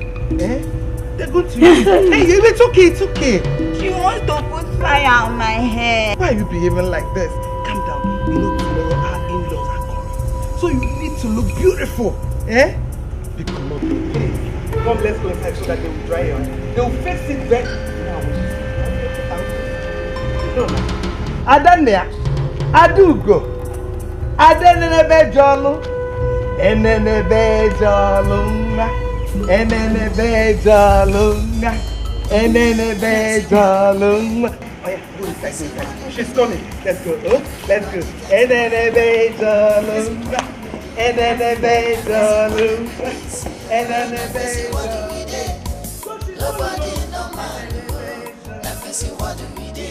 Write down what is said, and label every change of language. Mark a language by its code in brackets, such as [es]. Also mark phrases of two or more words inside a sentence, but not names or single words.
[en] Eh? They're going to use it. Hey, it's okay, it's okay. She wants to put fire on my hair. Why are you behaving like this? Calm down. You know tomorrow our in-laws are coming. So you need to look beautiful. Eh? Because hey, come, let's go inside so that they will dry your hair. They will fix it back. Adania, Adugo, Adenebe Jolo, Enenebe Jolunga, Enenebe Jolunga, Enenebe Jolunga. Oh yeah, go inside, go inside. She's coming. Let's go. Oh, let's go. Enenebe Jolunga, Enenebe Jolunga, Enenebe Jolunga. Nobody no man. Nafesi what do we do?